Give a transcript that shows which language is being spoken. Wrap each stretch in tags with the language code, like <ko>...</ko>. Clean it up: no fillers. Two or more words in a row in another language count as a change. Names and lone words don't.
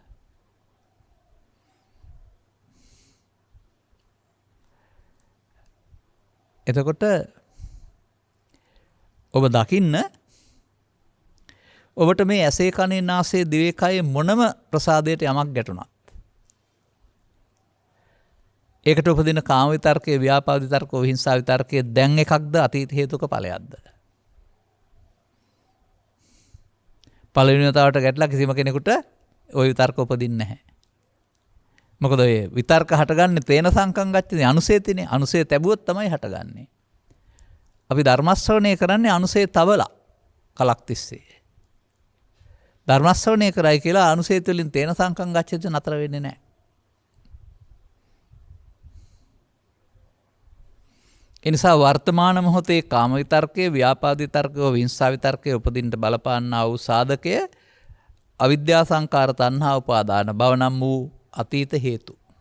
<si>එතකොට ඔබ දකින්න ඔබට මේ ඇසේ කනේ නාසයේ දිවේ කයේ මොනම ප්‍රසාදයට යමක් ගැටුණත් ඒකට උපදින කාම විතර්කයේ ව්‍යාපාද විතර්කෝ විහිංසා විතර්කයේ දැන් එකක්ද අතීත හේතුක ඵලයක්ද? පළවෙනි වතාවට ගැටලා කිසිම කෙනෙකුට ওই විතර්ක උපදින්නේ නැහැ. මොකද ඔය විතර්ක හටගන්නේ</si> <pi>තේන සංකම් ගච්ඡති අනුසේතිනේ.</pi> <si>අනුසේ තැබුවොත් තමයි හටගන්නේ. අපි ධර්ම ශ්‍රවණය කරන්නේ අනුසේ තවලා කලක් තිස්සේ. ධර්ම ශ්‍රවණය කරයි කියලා අනුසේත වලින්</si> <pi>තේන සංකම් ගච්ඡති</pi> <si>නතර වෙන්නේ නැහැ. එනිසා වර්තමාන මොහොතේ කාම විතර්කයේ ව්‍යාපාද විතර්කයේ විහිංසා විතර්කයේ උපදින්න බලපාන්නා වූ සාධකය අවිද්‍යා සංකාර තණ්හා උපාදාන භව නම් වූ අතීත හේතු.</si>